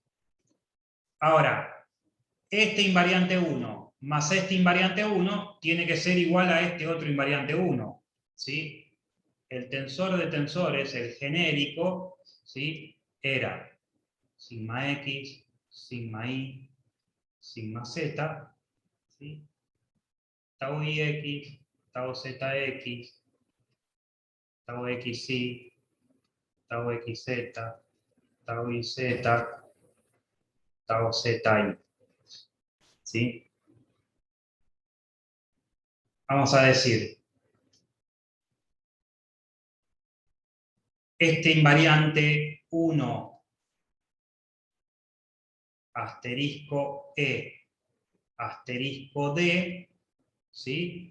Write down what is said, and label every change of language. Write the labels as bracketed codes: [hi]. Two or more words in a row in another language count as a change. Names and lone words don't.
[es] Ahora, este invariante 1 más este invariante 1 tiene que ser igual a este otro invariante 1. ¿Sí? El tensor de tensores, el genérico, ¿sí? Era sigma x, sigma y, sigma z, ¿sí? Tau ix, tau zx, tau xy, tau xz, tau iz, tau zi. ¿Sí? Vamos a decir, este invariante 1 asterisco E asterisco D, ¿sí?